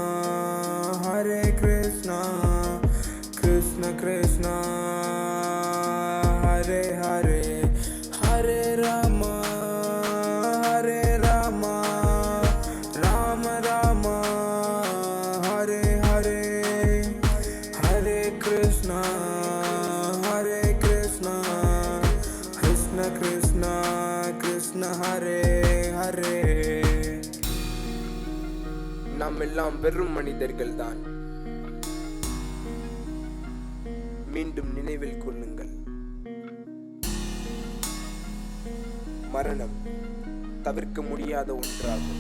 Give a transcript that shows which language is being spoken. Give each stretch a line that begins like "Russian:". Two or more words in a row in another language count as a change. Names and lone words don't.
Sanskrit: Krishna Krishna, Hare Hare, Hare Rama, Hare Rama, Rama Rama, Hare Hare, Hare Krishna, Krishna Krishna, Krishna Hare Hare.
Tamil: நாம் எல்லாம் வெறும் மனிதர்கள் தான். மீண்டும் நினைவில் கொள்ளுங்கள். மரணம் தவிர்க்க முடியாத ஒன்றாகும்.